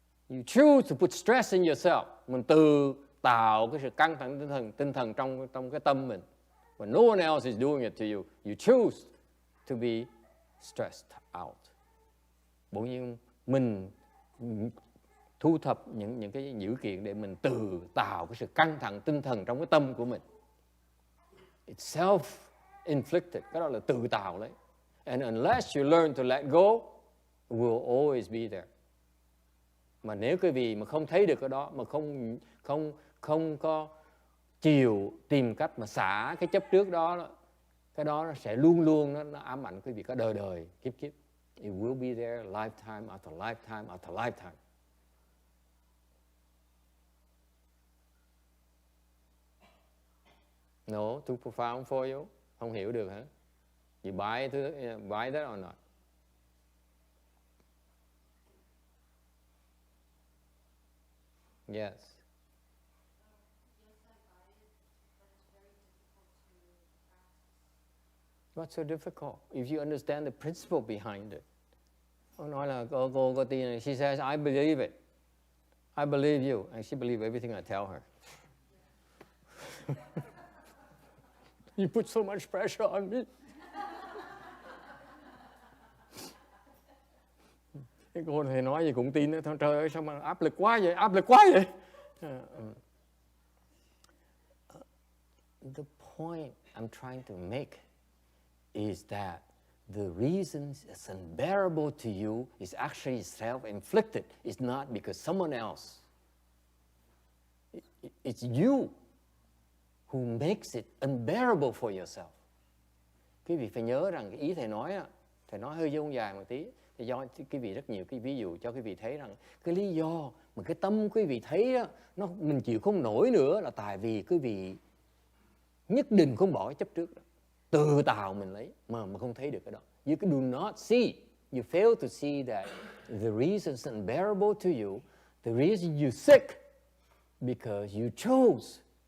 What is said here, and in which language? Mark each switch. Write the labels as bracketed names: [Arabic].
[English] You choose to put stress in yourself. [Vietnamese] Mình tự tạo cái sự căng thẳng tinh thần trong cái tâm mình. [English] When no one else is doing it to you, you choose to be stressed out. [Vietnamese] Bỗng nhiên mình thu thập những cái dữ kiện để mình tự tạo cái sự căng thẳng tinh thần trong cái tâm của mình. [English] It's self-inflicted, [Vietnamese] cái đó là tự tạo lấy. [English] And unless you learn to let go, it will always be there. [Vietnamese] Mà nếu quý vị mà không thấy được cái đó, mà không có chịu tìm cách mà xả cái chấp trước đó, cái đó nó sẽ luôn luôn nó ám ảnh quý vị cả đời kiếp. [English] It will be there lifetime after lifetime after lifetime. No, too profound for you? [Vietnamese] Không hiểu được hả? [English] You buy that or not? Yes. What's so difficult? If you understand the principle behind it. [Vietnamese] Cô nói là cô có tin này. [English] She says, I believe it. I believe you. And she believes everything I tell her. You put so much pressure on me. [Vietnamese] Cái cô này nói gì cũng tin. Trời ơi, sao mà áp lực quá vậy? [English] The point I'm trying to make is that the reason it's unbearable to you is actually self-inflicted. It's not because someone else. It's you who makes it unbearable for yourself. [Vietnamese] Quý vị phải nhớ rằng cái ý thầy nói hơi dông dài một tí. Thì do quý vị rất nhiều cái ví dụ cho quý vị thấy rằng cái lý do mà cái tâm quý vị thấy đó, mình chịu không nổi nữa là tại vì quý vị nhất định không bỏ chấp trước đó. Tự tạo mình lấy mà không thấy được cái đó. [English] You do not see. You fail to see that the reason it's unbearable to you, the reason you're sick, because you chose